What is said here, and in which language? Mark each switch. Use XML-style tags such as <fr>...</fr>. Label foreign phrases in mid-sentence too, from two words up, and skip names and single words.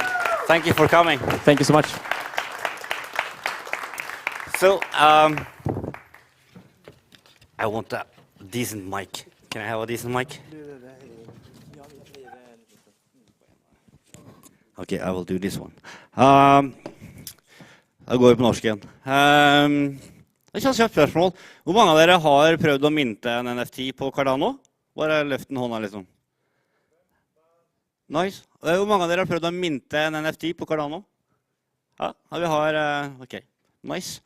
<en>Thank you for coming. Thank you so much. So I want a decent mic. Can I have a decent mic? Okay, I will do this one.</en> <no>Da går vi på norsk igjen. Et kjapt spørsmål. Hvor mange av dere har prøvd å mynte en NFT på Cardano? Bare løft en hånda, liksom. Nice. Hvor mange av dere har prøvd å mynte en NFT på Cardano? Ja, vi har... Ok, nice.</no>